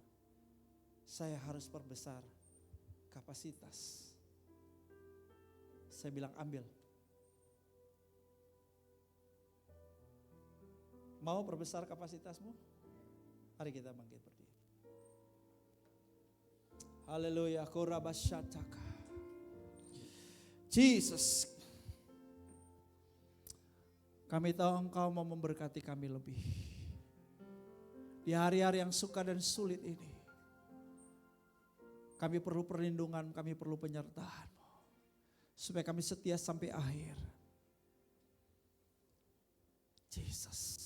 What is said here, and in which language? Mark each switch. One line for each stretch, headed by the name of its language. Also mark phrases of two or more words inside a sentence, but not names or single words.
Indonesian: Saya harus perbesar kapasitas. Saya bilang ambil. Mau perbesar kapasitasmu? Mari kita bangkit berdiri. Haleluya, korabashataka. Jesus, kami tahu Engkau mau memberkati kami lebih. Di hari-hari yang suka dan sulit ini, kami perlu perlindungan, kami perlu penyertaan-Mu. Supaya kami setia sampai akhir. Jesus.